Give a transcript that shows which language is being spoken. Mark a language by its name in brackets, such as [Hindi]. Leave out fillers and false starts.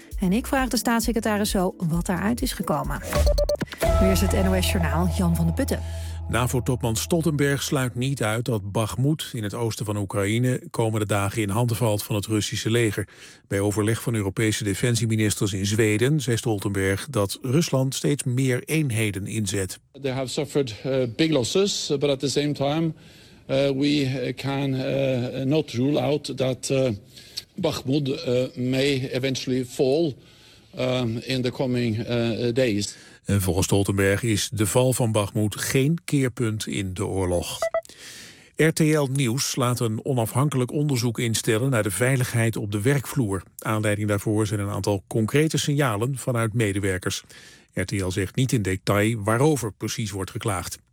[Dutch] En ik vraag de staatssecretaris zo wat daaruit is gekomen. Nu is het NOS Journaal, Jan van de Putten. NAVO-topman Stoltenberg sluit niet uit dat Bachmoed in het oosten van Oekraïne komende dagen in handen valt van het Russische leger. Bij overleg van Europese defensieministers in Zweden zei Stoltenberg dat Rusland steeds meer eenheden inzet. [English] They have suffered big losses, but at the same time we can not rule out that Bachmoed may eventually fall in the coming days. [Dutch] En volgens Stoltenberg is de val van Bachmoed geen keerpunt in de oorlog. RTL Nieuws laat een onafhankelijk onderzoek instellen naar de veiligheid op de werkvloer. Aanleiding daarvoor zijn een aantal concrete signalen vanuit medewerkers. RTL zegt niet in detail waarover precies wordt geklaagd.